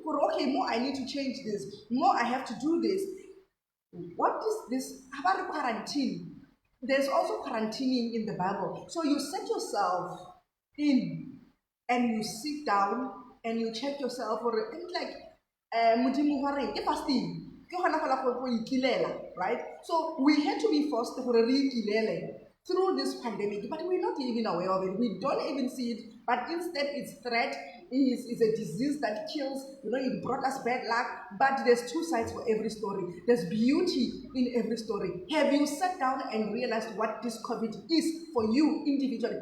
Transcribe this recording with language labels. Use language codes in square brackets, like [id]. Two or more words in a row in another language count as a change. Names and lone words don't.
[en] For okay, more I need to change this, more I have to do this. What is this? How about quarantine? There's also quarantining in the Bible. So you set yourself in and you sit down and you check yourself for it's like [nso] Modimo wa reng, ke [en] fasting. [nso] Ke gona fela go ikilela, [en] right? So we had to be forced to [nso] re ikilele [en] through this pandemic, but we're not even aware of it. We don't even see it, but instead its threat is a disease that kills, it brought us bad luck, but there's two sides for every story. There's beauty in every story. Have you sat down and realized what this COVID is for you individually?